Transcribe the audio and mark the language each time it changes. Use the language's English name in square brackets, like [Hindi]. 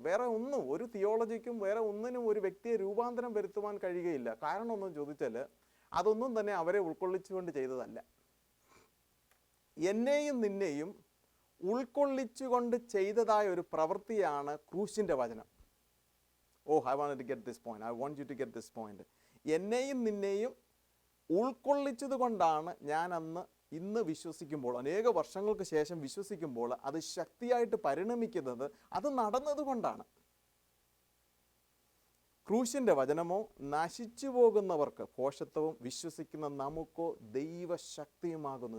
[Malayalam] വേറെ ഒന്നും, ഒരു തിയോളജിക്കും വേറെ ഒന്നിനും ഒരു വ്യക്തിയെ രൂപാന്തരം വരുത്തുവാൻ കഴിയുകയില്ല. കാരണം ഒന്നും ചോദിച്ചാൽ അതൊന്നും തന്നെ അവരെ ഉൾക്കൊള്ളിച്ചുകൊണ്ട് ചെയ്തതല്ല. എന്നെയും നിന്നെയും ഉൾക്കൊള്ളിച്ചുകൊണ്ട് ചെയ്തതായ ഒരു പ്രവൃത്തിയാണ് ക്രൂശിൻ്റെ വചനം. [English] I wanted to get this point. I want you to get this point. [Malayalam] എന്നെയും നിന്നെയും ഉൾക്കൊള്ളിച്ചത് കൊണ്ടാണ് ഞാൻ ഇന്ന് വിശ്വസിക്കുമ്പോൾ, അനേക വർഷങ്ങൾക്ക് ശേഷം വിശ്വസിക്കുമ്പോൾ അത് ശക്തിയായിട്ട് പരിണമിക്കുന്നത്. അത് നടന്നതുകൊണ്ടാണ്. ക്രൂശിൻ്റെ വചനമോ നശിച്ചു പോകുന്നവർക്ക് ഭോഷത്വവും വിശ്വസിക്കുന്ന നമുക്കോ ദൈവശക്തിയുമാകുന്നു.